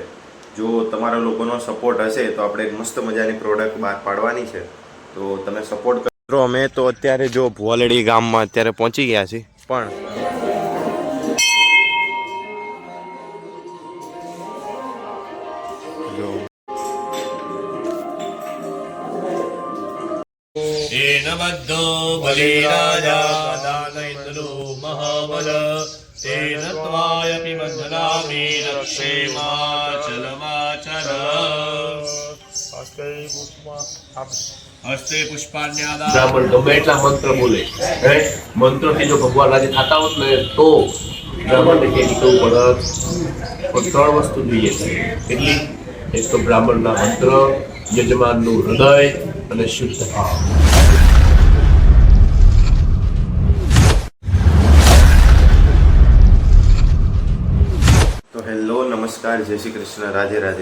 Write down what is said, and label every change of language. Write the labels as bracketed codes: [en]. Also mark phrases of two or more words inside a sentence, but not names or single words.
[gu] જો તમારા લોકોનો સપોર્ટ હશે તો આપણે એક મસ્ત મજાની પ્રોડક્ટ બહાર પાડવાની છે. તો તમે સપોર્ટ કરો. અમે તો અત્યારે જો ભુવાલેડી ગામમાં અત્યારે પહોંચી ગયા છીએ, પણ જો [sa] येन बद्धो बलिराजा दानैन्द्रो महाबल तेन त्वायपि बन्धनामि रक्षेमाचलमाचल हस्ते पुष्पाण्यादा [gu] બ્રાહ્મણ ગમે એટલા મંત્ર બોલે, મંત્રથી જો ભગવાન રાજી થતા હોત ને તો બ્રાહ્મણને કે નીકળવું પડત. પણ 3 વસ્તુ જોઈએ છે. કેટલી? એક તો બ્રાહ્મણના મંત્ર, યજમાનનું હૃદય અને શુદ્ધ ભાવ. તો હેલો, નમસ્કાર, જય શ્રી કૃષ્ણ, રાધે રાધે.